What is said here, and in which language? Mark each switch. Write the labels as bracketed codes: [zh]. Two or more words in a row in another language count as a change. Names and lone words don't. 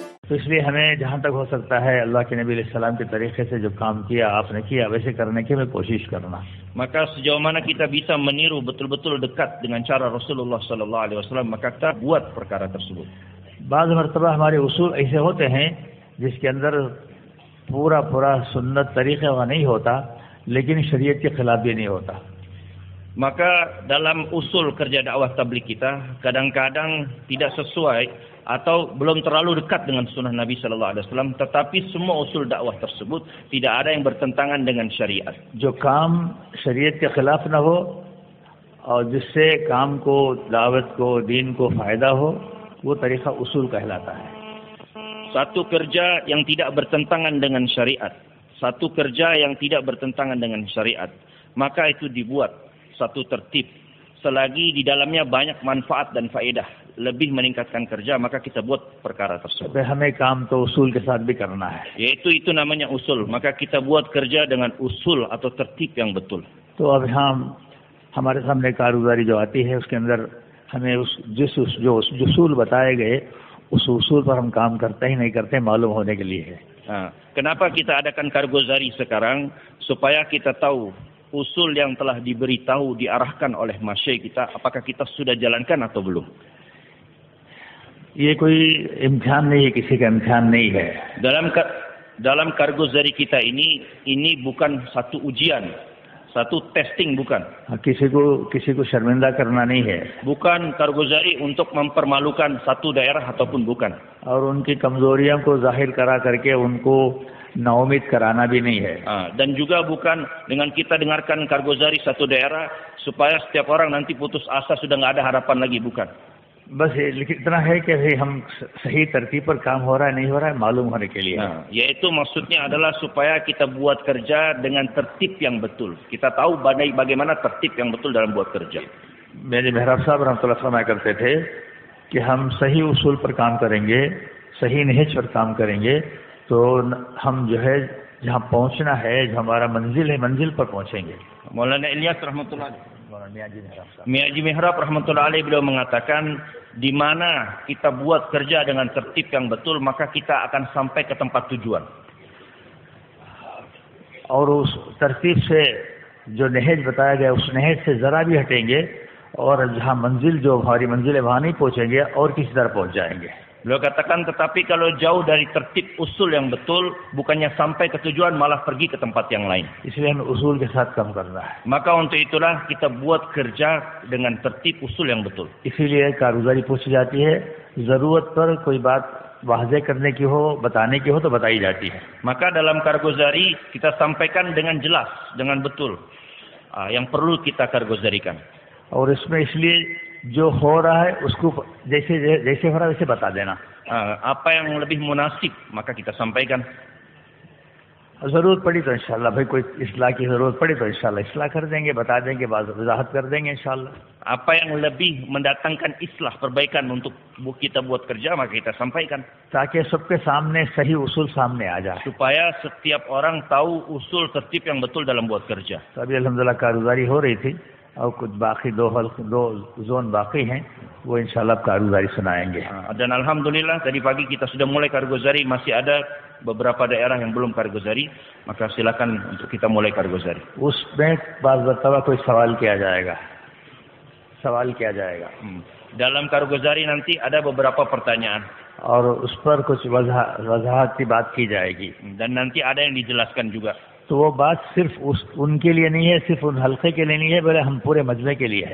[ur] تو اس لیے ہمیں جہاں تک ہو سکتا ہے اللہ کے نبی علیہ السلام کے طریقے سے جو کام کیا آپ نے کیا ویسے کرنے کی ہمیں کوشش کرنا. [id] Maka sejauh mana kita bisa meniru betul-betul dekat dengan cara Rasulullah [ar] صلى الله عليه وسلم, [id] maka kita buat perkara tersebut. [ur] بعض مرتبہ ہمارے اصول ایسے ہوتے ہیں جس کے اندر پورا سنت طریقے کا نہیں ہوتا، لیکن شریعت کے خلاف بھی نہیں ہوتا. [id] Maka dalam usul kerja dakwah tabligh kita kadang-kadang tidak sesuai atau belum terlalu dekat dengan sunnah Nabi [ar] صلى الله عليه وسلم, [id] tetapi semua usul dakwah tersebut tidak ada yang bertentangan dengan syariat. [ur] جو کام شریعت کے خلاف نہ ہو اور جس سے کام کو، دعوت کو، دین کو فائدہ ہو، وہ طریقہ اصول کہلاتا ہے. [id] Satu kerja yang tidak bertentangan dengan syariat, satu kerja yang tidak bertentangan dengan syariat, maka itu dibuat satu tertib. Selagi di dalamnya banyak manfaat dan faedah, lebih meningkatkan kerja, maka kita buat perkara tersebut. [ur] ہمیں کام تو اصول کے ساتھ بھی کرنا ہے. [id] Yaitu itu namanya usul. Maka kita buat kerja dengan usul atau tertib yang betul. [ur] تو اب ہم ہمارے سامنے کاروباری جو آتی ہے اس کے اندر ہمیں جو اصول بتائے گئے اس اصول پر ہم کام کرتے ہی نہیں کرتے معلوم ہونے کے لیے ہے. [id] Kenapa kita adakan Kargozari sekarang? Supaya kita tahu usul yang telah diberitahu, diarahkan oleh masyayikh kita, apakah kita sudah jalankan atau belum. [ur] یہ کوئی امتحان نہیں ہے، کسی کا امتحان نہیں ہے. [id] Dalam Kargozari kita ini bukan satu ujian, satu testing, bukan. [ur] کسی کو شرمندہ کرنا نہیں ہے. [id] Bukan Kargozari untuk mempermalukan satu daerah ataupun bukan. [ur] اور ان کی کمزوریوں کو ظاہر کرا کرکے ان کو ناامید کرانا بھی نہیں ہے. [id] Dan juga bukan dengan kita dengarkan Kargozari satu daerah supaya setiap orang nanti putus asa sudah nggak ada harapan lagi, bukan. [ur] بس اتنا ہے کہ ہم صحیح ترتیب پر کام ہو رہا ہے نہیں ہو رہا ہے معلوم ہونے کے لیے. [id] Yaitu maksudnya adalah supaya kita buat kerja dengan tertib yang betul. Kita tahu bagaimana tertib yang betul dalam buat kerja. [ur] میرے محراب صاحب رحمۃاللہ فرمایا کرتے تھے کہ ہم صحیح اصول پر کام کریں گے، صحیح نہج پر کام کریں گے تو ہم جو ہے جہاں پہنچنا ہے، جو ہمارا منزل ہے، منزل پر پہنچیں گے. [id] Maulana Ilyas rahmatullah Miyaji Mihrab [ar] رحمة الله عليه, [id] beliau mengatakan di mana kita buat kerja dengan tertib yang betul, maka kita akan sampai ke tempat tujuan. [ur] اور اس ترتیب سے جو نہج بتایا گیا اس نہج سے ذرا بھی ہٹیں گے اور جہاں منزل جو ہماری منزل ہے وہاں نہیں پہنچیں گے اور کسی طرح پہنچ جائیں گے. [id] Beliau katakan tetapi kalau jauh dari tertib usul yang betul, bukannya sampai ke tujuan malah pergi ke tempat yang lain. [ur] اس لیے ہمیں اصول کے ساتھ کام کرنا ہے. [id] Maka untuk itulah kita buat kerja dengan tertib usul yang betul. [ur] اسی لیے کارگزاری پوچھی جاتی ہے، ضرورت پر کوئی بات واضح کرنے کی ہو، بتانے کی ہو تو بتائی جاتی ہے. [id] Maka dalam Kargozari kita sampaikan dengan jelas, dengan betul yang perlu kita kargozarikan. [ur] اور اس میں اس لیے جو ہو رہا ہے اس کو جیسے ہو رہا ہے ویسے بتا دینا. [id] Apa yang lebih munasib maka kita sampaikan. [ur] ضرورت پڑی تو ان شاءاللہ بھائی کوئی اصلاح کی ضرورت پڑی تو ان شاءاللہ اصلاح کر دیں گے، بتا دیں گے، وضاحت کر دیں گے ان شاءاللہ. [id] Apa yang lebih mendatangkan islah, perbaikan untuk kita buat kerja maka kita sampaikan. [ur] تاکہ سب کے سامنے صحیح اصول سامنے آ جائے. [id] Supaya setiap orang tahu usul tertib yang betul dalam buat kerja. [ur] ابھی الحمدللہ کارگزاری ہو رہی تھی اور کچھ باقی دو زون باقی ہیں، وہ ان شاءاللہ کارگزاری سنائیں گے. [id] Dan alhamdulillah tadi pagi kita sudah mulai Kargozari, masih ada beberapa daerah yang belum Kargozari, maka silakan untuk kita mulai Kargozari. [ur] اس میں بعض مرتبہ کوئی سوال کیا جائے گا. [id] Dalam Kargozari nanti ada beberapa pertanyaan. [ur] اور اس پر کچھ وضاحت کی بات کی جائے گی. [id] Dan nanti ada yang dijelaskan juga. [ur] تو وہ بات صرف ان کے لیے نہیں ہے، صرف ان حلقے کے لیے نہیں ہے، بلکہ ہم پورے مجمع کے لیے ہے.